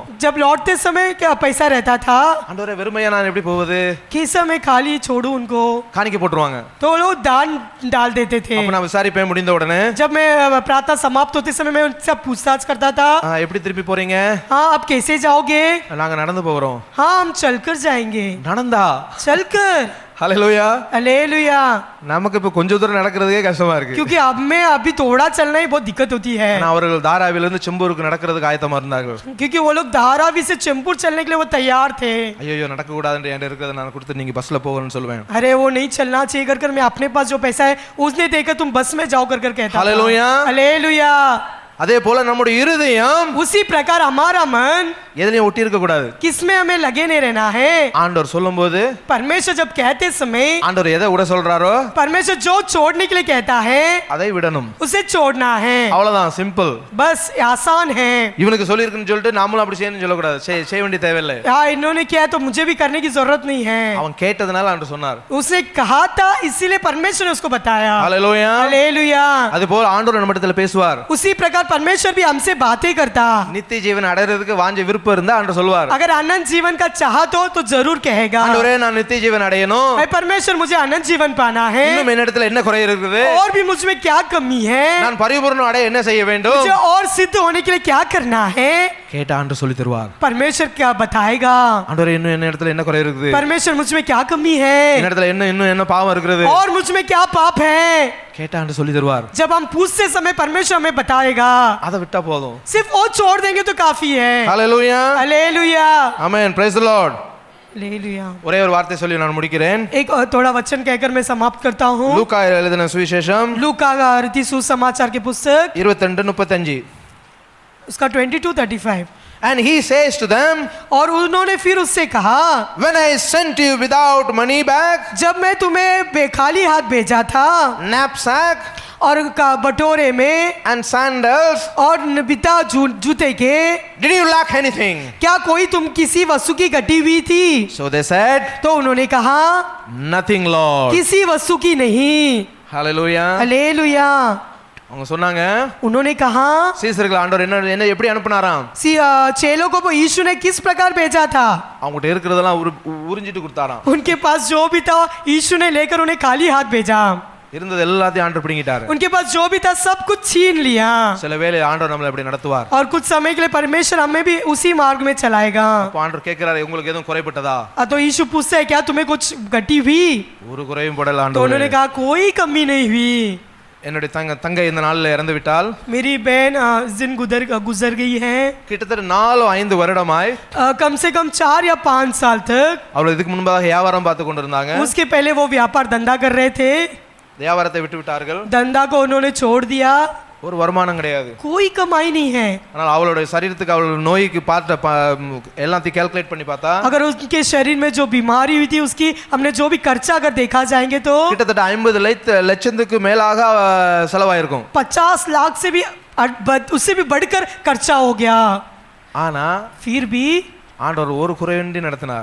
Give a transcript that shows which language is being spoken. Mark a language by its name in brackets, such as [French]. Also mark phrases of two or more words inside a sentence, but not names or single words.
[Hindi] जब लौटते समय क्या पैसा रहता था, [Tamil] ஆண்டவரே வெறுமையா நான் எப்படி போவது? [Hindi] कैसा मैं खाली छोड़ू उनको, [Tamil] காணிக்க போட்டுருவாங்க. [Hindi] तो लोग दान डाल देते थे. [Tamil] அப்ப நான் விசாரிப்பேன் முடிந்த உடனே, [Hindi] जब मैं प्रार्थना समाप्त होते समय मैं उनसे पूछताछ करता था, [Tamil] எப்படி திருப்பி போறீங்க? [Hindi] हाँ आप कैसे जाओगे? [Tamil] நாங்க நடந்து போறோம். [Hindi] हाँ हम चलकर जाएंगे. [Tamil] நடந்தா? [Hindi] चलकर. [Tamil] ஹalleluya. [Hindi] हालेलुया. [Tamil] நமக்கு இப்ப கொஞ்ச தூரம் நடக்கிறதுக்கே கஷ்டமா இருக்கு. [Hindi] क्योंकि अब में अभी थोड़ा चलना ही बहुत दिक्कत होती है. [Tamil] ஆனா அவர்கள் தாராவில இருந்து செம்பூருக்கு நடக்கிறதுக்கு ஆயத்தமா இருந்தார்கள். [Hindi] क्योंकि वो लोग धारावी से चेंबूर चलने के लिए वो तैयार थे. [Tamil] ஐயோ நடக்க கூடாதுன்னு என்கிட்ட இருக்கிறத நான் கொடுத்து நீங்க பஸ்ல போகணும்னு சொல்லுவேன். [Hindi] अरे वो नहीं चलना चाहिए कर मैं अपने पास जो पैसा है उसने देकर तुम बस में जाओ कर कहता था. हालेलुया. हालेलुया. [Tamil] அதே போல நம்முடைய இருதயம் [Hindi] उसी प्रकार हमारा मन [Tamil] எதுலயும் ஒட்டி இருக்க கூடாது. [Hindi] किसमें हमें लगे नहीं रहना है. [Tamil] ஆண்டவர் சொல்லும்போது, [Hindi] परमेश्वर जब कहते समय, [Tamil] ஆண்டவர் எதை விட சொல்றாரோ [Hindi] परमेश्वर जो छोड़ने के लिए कहता है [Tamil] அதை விடணும். [Hindi] उसे छोड़ना है. [Tamil] அவ்வளவுதான், சிம்பிள். [Hindi] बस आसान है. [Tamil] இவனுக்கு சொல்லியிருக்குன்னு சொல்லிட்டு நாமளும் அப்படி செய்யணும்னு சொல்லக்கூடாது. செய்ய வேண்டிய தேவையில்லை. [Hindi] हाँ इन्होंने किया तो मुझे भी करने की जरूरत नहीं है. [Tamil] அவன் கேட்டதுனால ஆண்டவர் சொன்னார். [Hindi] उसने कहा था इसीलिए परमेश्वर ने उसको बताया. [Tamil] ஹalleluya. [Hindi] हालेलुया. [Tamil] அது போல ஆண்டவர் நம்மிடத்துல பேசுவார். [Hindi] उसी प्रकार परमेश्वर भी हमसे बातें करता. [Tamil] நித்திய ஜீவன் அடையறதுக்கு வாஞ்ச விருப்பம் இருந்தா ஆண்டவர் சொல்வார். [Hindi] अगर अनंत जीवन का चाहत हो तो जरूर कहेगा, [Tamil] ஆண்டவரே நான் நித்திய ஜீவன் அடையணும். [Hindi] मैं परमेश्वर मुझे अनंत जीवन पाना है. [Tamil] இன்னும் என்னிடத்துல என்ன குறை இருக்குது? [Hindi] और भी मुझ में क्या कमी है? [Tamil] நான் பரிபூரணம் அடைய என்ன செய்ய வேண்டும்? [Hindi] मुझे और सिद्ध होने के लिए क्या करना है? [Tamil] கேட்ட ஆண்டவர் சொல்லி தருவார். [Hindi] परमेश्वर क्या बताएगा? [Tamil] ஆண்டவரே இன்னும் என்னிடத்துல என்ன குறை இருக்குது? [Hindi] परमेश्वर मुझ में क्या कमी है? [Tamil] என்னிடத்துல இன்னும் என்ன பாவம் இருக்குது? [Hindi] और मुझ में क्या पाप है? [Tamil] கேட்ட ஆண்டவர் சொல்லி தருவார். [Hindi] जब हम पूछते समय परमेश्वर हमें बताएगा. [Tamil] அதை விட்டா போதும். [Hindi] सिर्फ वो छोड़ देंगे तो काफी है. [Tamil] ஹalleluya. [Hindi] हालेलुया. [Tamil] ஆமென். [English] praise the lord. [Hindi] हालेलुया. [Tamil] ஒரே ஒரு வார்த்தை சொல்லி நான் முடிக்கிறேன். [Hindi] एक थोड़ा वचन कहकर मैं समाप्त करता हूँ. [Tamil] லூக்கா எழுதின சுவிசேஷம் [Hindi] लूका का रीति सुसमाचार की पुस्तक 22:35. उसका 22:35. [English] And he says to them, [Hindi] और उन्होंने फिर उससे कहा, [English] when I sent you without money bag, [Hindi] जब मैं तुम्हें खाली हाथ भेजा था [English] knapsack [Hindi] और बटोरे में [English] and sandals, [Hindi] और बिता जूते के, [English] did you lack anything? [Hindi] क्या कोई तुम किसी वस्तु की घटी हुई थी? [English] So they said, [Hindi] तो उन्होंने कहा, [English] nothing Lord. [Hindi] किसी वस्तु की नहीं. [English] Hallelujah. [Hindi] हालेलुया. [Tamil] அவங்க சொன்னாங்க, [Hindi] उन्होंने कहा, [Tamil] சீசர்கள் ஆண்டவர் என்ன எப்படி அனுப்புனாராம்? [Hindi] चेलों को यीशु ने किस प्रकार भेजा था? [Tamil] அவங்ககிட்ட இருக்கிறதெல்லாம் உறிஞ்சிட்டு கொடுத்தாராம். [Hindi] उनके पास जो भी था यीशु ने लेकर उन्हें खाली हाथ भेजा. [Tamil] இருந்தது எல்லாத்தையும் ஆண்டவர் பிடிங்கிட்டாரு. [Hindi] उनके पास जो भी था सब कुछ छीन लिया. [Tamil] சில வேளை ஆண்டவர் நம்மளை எப்படி நடத்துவார். [Hindi] और कुछ समय के लिए परमेश्वर हमें भी उसी मार्ग में चलाएगा. [Tamil] அப்ப ஆண்டவர் கேக்குறாரு, உங்களுக்கு எதுவும் குறைபட்டதா? [Hindi] तो यीशु पूछते हैं, क्या तुम्हें कुछ घटी हुई? [Tamil] ஒரு குறையும் படல [Hindi] तो [Tamil] ஆண்டவரே. [Hindi] उन्होंने कहा कोई कमी नहीं हुई. [Tamil] என்னுடைய தங்கை இந்த நாளில் இறந்து விட்டால், [Hindi] मेरी बहन इस दिन गुजर गई है। [Tamil] கிட்டத்தட்ட 4-5 வருடமாய் [Hindi] कम से कम 4 या 5 साल तक [Tamil] அவள் இதுக்கு முன்பாக வியாபாரம் பார்த்து கொண்டிருந்தாங்க. [Hindi] उसके पहले वो व्यापार धंधा कर रहे थे। [Tamil] வியாபாரத்தை விட்டு விட்டார்கள். [Hindi] धंधा को उन्होंने छोड़ दिया। [Tamil] ஒரு வருமானம் கிடையாது. [Hindi] कोई कमाई नहीं है। [Tamil] ஆனால் அவளுடைய சரீரத்துக்கு அவள் நோய்க்கு பார்த்த எல்லாத்தையும் கால்குலேட் பண்ணி பார்த்தா, [Hindi] अगर उनके शरीर में जो बीमारी हुई थी उसकी हमने जो भी खर्चा अगर देखा जाएंगे तो [Tamil] கிட்டத்தட்ட 50 லட்சத்துக்கு மேலாக செலவாயிருக்கும். [Hindi] 50 लाख से भी उससे भी बढ़कर खर्चा हो गया। [Tamil] ஆனா [Hindi] फिर भी [Tamil] ஆண்டவர் ஒரு குறையின்றி நடத்தினார்.